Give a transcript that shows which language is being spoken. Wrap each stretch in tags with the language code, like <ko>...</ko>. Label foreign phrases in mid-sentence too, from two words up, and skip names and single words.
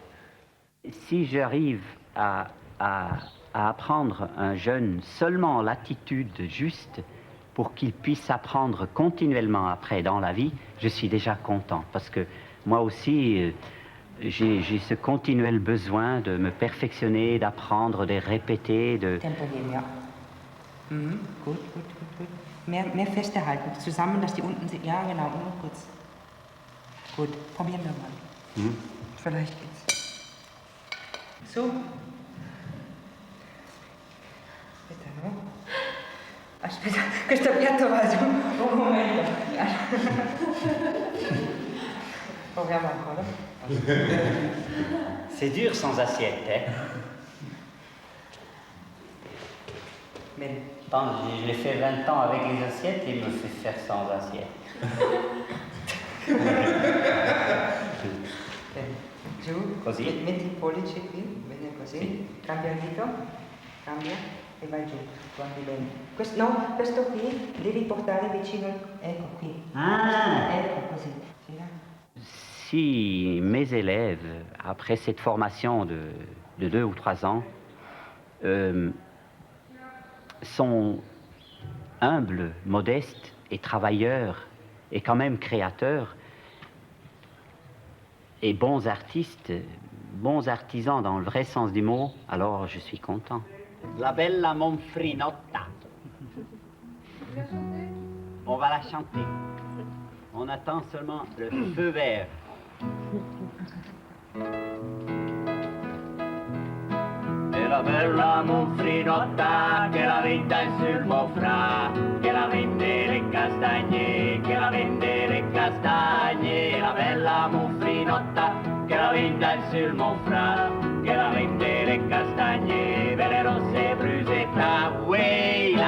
<fr>Si j'arrive à apprendre un jeune seulement l'attitude juste pour qu'il puisse apprendre continuellement après dans la vie, je suis déjà content. Parce que moi aussi, j'ai ce continuel besoin de me perfectionner, d'apprendre, de répéter, de...</fr> <de>Tempo geben, ja. Mhm. Gut. Mehr festhalten, zusammen, dass die unten sind. Ja, genau, nur kurz. Gut, probieren wir mal. Mhm. Vielleicht geht's. So.</de> <it>Aspetta, no? Aspetta, questo piatto va giù. Un momento. Proviamo ancora.</it> <fr>C'est dur sans assiette, hein?</fr> <it>Bene.</it> <fr>Je l'ai fait 20 ans avec les assiettes et il me fait faire sans assiette.</fr> <it>Giù, così. Metti il pollice qui, bene così. Sì. Cambia il dito, cambia e vai giù. Guardi bene. Questo qui devi portare vicino, ecco qui. Ah. Ecco così.</it> <fr>Si mes élèves, après cette formation de 2 ou 3 ans, sont humbles, modestes et travailleurs et quand même créateurs et bons artistes, bons artisans dans le vrai sens du mot, alors je suis content. La bella Monfrinotta. On va la chanter. On attend seulement le feu vert.</fr> <it>E la bella Monfrinotta che la vita è sul Mofra, che la vende le castagne, che la vende le castagne. La bella Monfrinotta che la vita è sul Mofra, che la vende le castagne, belle rosse brusetta, weila.</it>